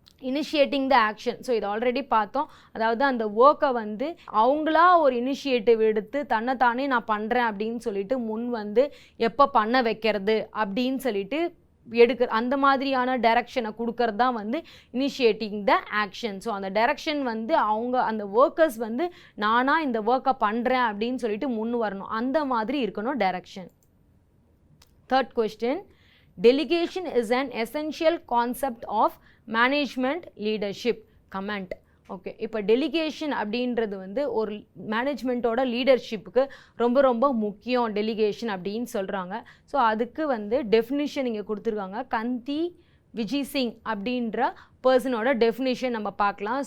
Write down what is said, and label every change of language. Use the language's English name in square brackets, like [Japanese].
[Tamil] Initiating the action. So இது already பார்த்தோம். அதாவது அந்த ஒர்க்கை வந்து அவங்களா ஒரு இனிஷியேட்டிவ் எடுத்து தன்னைத்தானே நான் பண்ணுறேன் அப்படின்னு சொல்லிட்டு முன் வந்து எப்போ பண்ண வைக்கிறது அப்படின்னு சொல்லிட்டு அந்த மாதிரியான டைரக்ஷனை கொடுக்கறது தான் வந்து இனிஷியேட்டிங் த ஆக்ஷன். ஸோ அந்த டைரக்ஷன் வந்து அவங்க அந்த ஒர்க்கர்ஸ் வந்து நானாக இந்த ஒர்க்கை பண்ணுறேன் அப்படின்னு சொல்லிட்டு முன் வரணும், அந்த மாதிரி இருக்கணும் direction. [English] Third question, delegation is an essential concept of management leadership. comment. [Tamil] Okay, இப்போ டெலிகேஷன் அப்படின்றது வந்து ஒரு மேனேஜ்மெண்ட்டோட லீடர்ஷிப்புக்கு ரொம்ப ரொம்ப முக்கியம் டெலிகேஷன் அப்படின்னு சொல்கிறாங்க. ஸோ அதுக்கு வந்து டெஃபினிஷன் இங்கே கொடுத்துருக்காங்க. கந்தி விஜய் சிங் அப்படின்ற பர்சனோட டெஃபினிஷன் நம்ம பார்க்கலாம்.